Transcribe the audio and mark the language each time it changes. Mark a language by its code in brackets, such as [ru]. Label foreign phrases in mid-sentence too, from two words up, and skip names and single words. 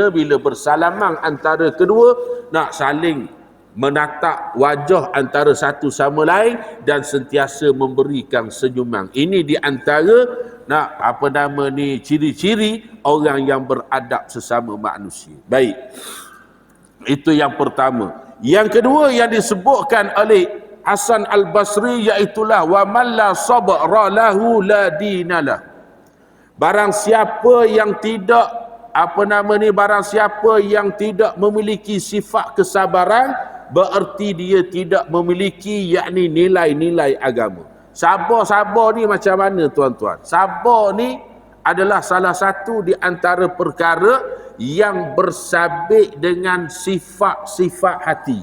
[ms] Bila bersalaman antara kedua, saling menatap wajah antara satu sama lain dan sentiasa memberikan senyuman. Ini di antara ciri-ciri orang yang beradab sesama manusia. Baik. Itu yang pertama. Yang kedua yang disebutkan oleh Hasan Al-Basri iaitulah [ar] ومن لا صبر له لا دين له. [ms] Barang siapa yang tidak barang siapa yang tidak memiliki sifat kesabaran, bererti dia tidak memiliki yakni nilai-nilai agama. Sabar ni macam mana tuan-tuan? Sabar ni adalah salah satu di antara perkara yang bersabit dengan sifat-sifat hati.